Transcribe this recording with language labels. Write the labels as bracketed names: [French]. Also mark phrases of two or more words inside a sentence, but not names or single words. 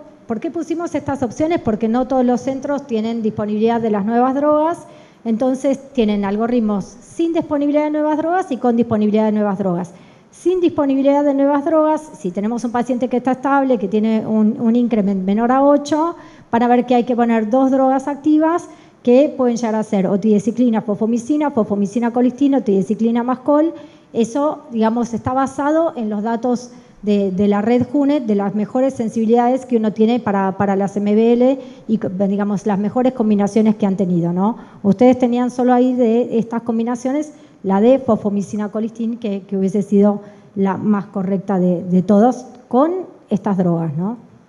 [Spanish] ¿Por qué pusimos estas opciones? Porque no todos los centros tienen disponibilidad de las nuevas drogas, entonces tienen algoritmos sin disponibilidad de nuevas drogas y con disponibilidad de nuevas drogas. Sin disponibilidad de nuevas drogas, si tenemos un paciente que está estable, que tiene un incremento menor a 8, van a ver que hay que poner 2 drogas activas que pueden llegar a ser otideciclina, fosfomicina colistina, otideciclina más col. Eso, digamos, está basado en los datos de la red JUNET, de las mejores sensibilidades que uno tiene para las MBL y, digamos, las mejores combinaciones que han tenido, ¿no? Ustedes tenían solo ahí de estas combinaciones la de fosfomicina colistin, que hubiese sido la más correcta de todos con estas drogas, ¿no?